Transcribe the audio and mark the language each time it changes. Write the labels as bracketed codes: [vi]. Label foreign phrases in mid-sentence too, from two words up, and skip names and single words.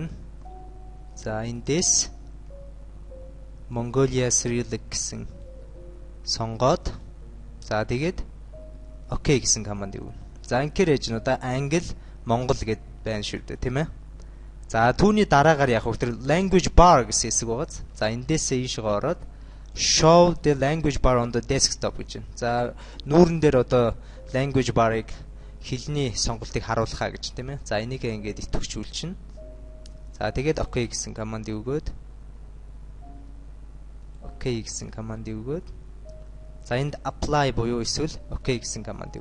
[mn] За эндээс [en] Mongolia Cyrillic [mn] гэсэн сонгоод за тэгээд OK гэсэн командыг өгнө. За ингээр ээж нь одоо англи монгол гэд байна шүү дээ тийм ээ. За түүний дараагаар яг хөө [en] language bar [mn] гэсэн хэсэг байгаа. За эндээсээ ийшээ ороод [en] show the language bar on the desktop [mn] гэж байна. За нүүрэн дээр одоо [en] language bar- [mn] ыг хэлний сонголтыг харуулхаа гэж тийм ээ. За энийг ингээд идэвхжүүлчихнэ. За тэгээд OK гэсэн командыг өгөөд OK гэсэн командыг өгөөд за энд apply буюу эсвэл OK гэсэн командыг.